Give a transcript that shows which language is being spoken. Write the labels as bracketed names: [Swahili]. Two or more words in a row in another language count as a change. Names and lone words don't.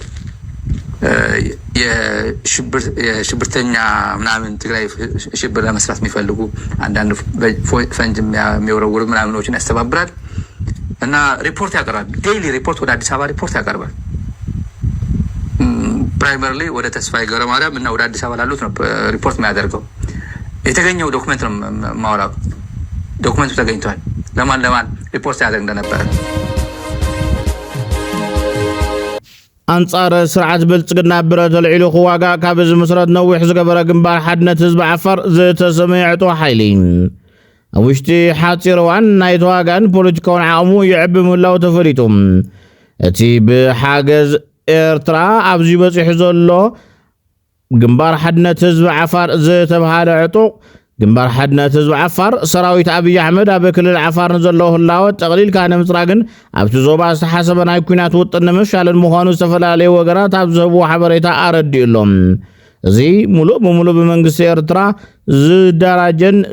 [Amharic] የሽብርተኛ ምናምን ትግራይ ሽብር ለመስራት የሚፈልጉ አንዳንድ ፈንጅ የሚወረውሩ ምናምኖችን ያስተባብራል እና ሪፖርት ያቀርባል [English] daily report [Amharic] ወደ አዲስ አበባ ሪፖርት ያቀርባል ፕራይመሪሊ ወደ ተስፋይ ገብረማርያም እና ወደ አዲስ አበባ ላሉት ነው ሪፖርት የሚያደርገው የተገኘው ዶክመንት ነው ማውራው ዶክመንቱ ተገኝቷል ለማን ሪፖርት ያደርግ እንደነበረ [Tigrinya] አንጻር ስርዓት ብልጽግና ብረት ልዕሉ ዋጋ ካብ ዝምስረት ነዊሕ ዝገበረ ግንባር ሓድነት ህዝቢ ዓፋር ዝተሰመየዕጦ ሓይሊ ኣብ ውሽጢ ሓፂር እዋን ናይ ተዋጋን ፖለቲካውን ዓቕሙ ይዕቢ ምህላው ተፈሊጡ እቲ ብሓገዝ ኤርትራ ኣብዚ በፂሑ ዘሎ ግንባር ሓድነት ህዝቢ ዓፋር ዝተባሃለ ዕጡቕ ግንባር ሓድነት ህዝቢ ዓፋር ሰራዊት አብይ አሕመድ ኣብ ክልል ዓፋር ንዘለዎ ህላወት ጠቕሊልካ ንምፅራግን ኣብቲ ዞባ ዝተሓሰበ ናይ ኩናት ውጥን ንምፍሻልን ምዃኑ ዝተፈላለዩ ወገናት ኣብ ዝህብዎ ሓበሬታ ኣረዲኡሎም እዚ ሙሉእ ብሙሉእ ብመንግስቲ ኤርትራ ዝደራጀን